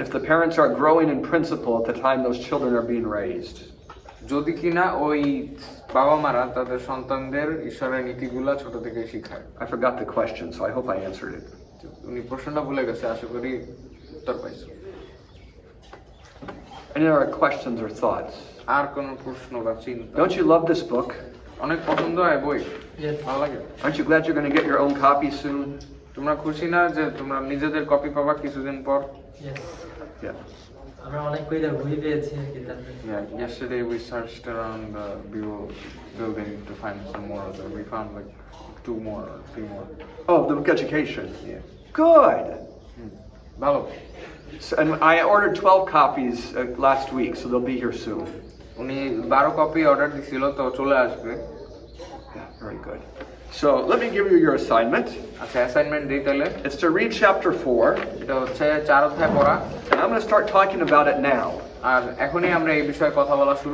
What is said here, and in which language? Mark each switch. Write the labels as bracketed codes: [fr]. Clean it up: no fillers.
[en] If the parents are growing in principle at the time those children are being raised. [bn] যদি কিনা ওই বাবা মারা তাদের সন্তানদের ঈশ্বরের নীতিগুলা ছোট থেকে শিখায়। [en] I forgot the question, so I hope I answered it. [bn] উনি প্রশ্নটা ভুলে গেছে, আশা করি উত্তর পাইছো। [en] Any other questions or thoughts? [bn] আর কোন প্রশ্ন বা চিন্তা? [en] Don't you love this book? [bn] অনেক পছন্দ হয় বই, [en] Yes. [bn] ভালো লাগে। [en] Aren't you glad you're going to get your own copy soon? [bn] তোমরা খুশি না যে তোমরা নিজেদের কপি পাবা কিছুদিন পর? [en] Yes. Yeah. [bn] আমরা অনেক কবিতা বই পেয়েছি আর কি তাতে। [en] Yeah, yesterday we searched around the Vivo building to find some more. We found like 2 more or 3 more. Oh, the book education. Yeah. Good. [bn] ভালো। [en] So, and I ordered 12 copies last week, so they'll be here soon. [bn] উনি 12 copy order দিছিল, তো চলে আসবে। [en] Yeah, very good. So let me give you your assignment. [bn] আচ্ছা, assignment দিই তাহলে। [en] It's to read chapter 4, [bn] এটা হচ্ছে 4 অধ্যায় পড়া, [en] and I'm going to start talking about it now, [bn] আর এখনই আমরা এই বিষয়ে কথা বলা শুরু